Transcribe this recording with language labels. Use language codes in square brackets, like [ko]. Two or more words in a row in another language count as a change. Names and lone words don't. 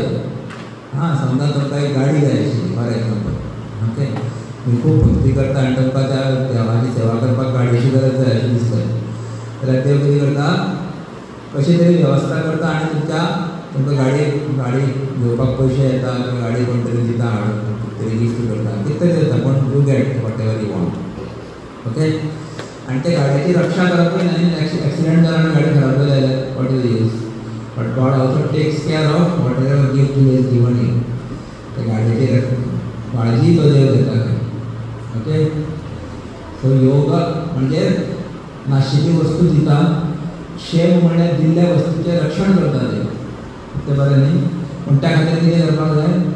[kok] हां समजा तुमकां एक गाडी जाय आशिल्ली [en] for example [kok] ओके तुम्ही खूब भक्ती करता आनी तुमकां त्या देवाची सेवा करपाक गाडयेची गरज जाय अशें दिसता जाल्यार देव कितें करता कशी तरी वेवस्था करता आनी तुमकां गाडी घेवपाक पयशे येता किंवा गाडी कोण तरी दिता हाडून तरी गिफ्ट करता कितें तरी जाता पण [en] you get whatever you want okay [kok] आनी ते गाडयेची रक्षा करपूय न्ही एक्सिडेंट जाला आनी गाडी खराब जाली जाल्यार [en] what is use but God also takes care of whatever gift he is given you [kok] ते गाडयेची काळजी तो देव घेता ओके. सो योग म्हणजे नाशिल्ली वस्तू दिता क्षेम म्हळ्यार दिल्ल्या वस्तूचें रक्षण करता ते ते बरें न्ही पूण त्या खातीर कितें करपाक जाय